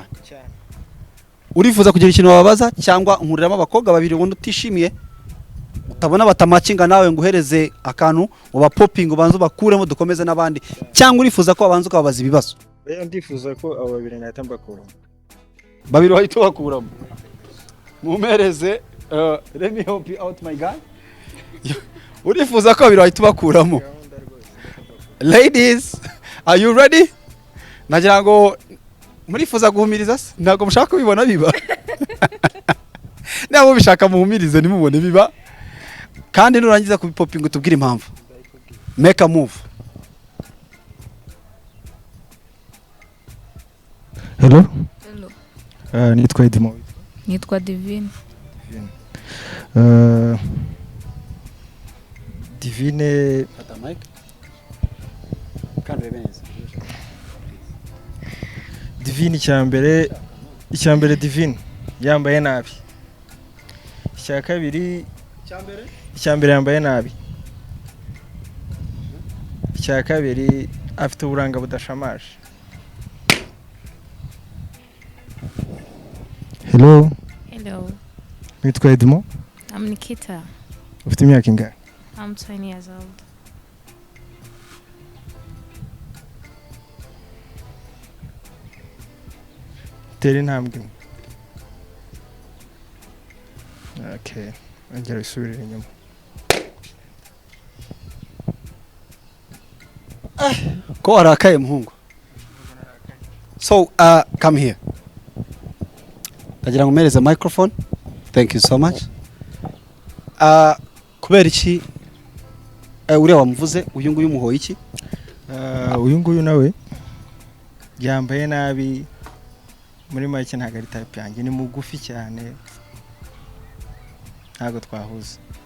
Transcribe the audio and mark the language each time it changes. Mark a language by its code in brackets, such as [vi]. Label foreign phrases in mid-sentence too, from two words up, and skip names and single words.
[rw] Urifuza kugira ikintu wababaza cyangwa unkuriramo abakobwa babiri ubundi utishimiye utabona batamakinga nawe nguhereze akantu uba popping ubanze ubakuremo dukomeze nabandi, cyangwa urifuza ko abanze ukababaza ibibazo? Ndifuza ko abo babiri nahita mbakuramo. Babiri bahita bakuramo. [en] Mumereze let me help you out my guy. [rw] Urifuza ko babiri bahita bakuramo? [en] Ladies, are you ready? [rw] Nagira ngo murifuza guhumiriza se? Ntago mushaka kubibona biba. Nabo bishaka muhumirize nimubone biba. Kandi nurangiza kubipopinga utubwire impamvu. [en] Make a move. Hello. [rw] Nitwa EDMOND. Nitwa Divine. Divine Fata mic. Kandi beneza. Divine icyambere Divine yambaye nabi. Icyakabiri icyambere yambaye nabi. Icyakabiri afite uburanga budashamaje. [en] Hello. [rw] Nitwa EDMOND. [en] I'm Nikita. [rw] Ufite imyaka ingahe? [en] I'm 20 years old. [rw] Teri intambwe. [en] Okay. [rw] Angela isubirira inyuma. Ko arakaye muhungu. [en] So come here. [rw] Ndagira ngo umereze microphone. [en] Thank you so much. [rw] Kubera iki uriya wamuvuze uyu nguyu umuhoye iki? Uyu nguyu nawe yambaye nabi. Muri make ntago ari type yanjye, ni mugufi cyane. Ntago twahuza.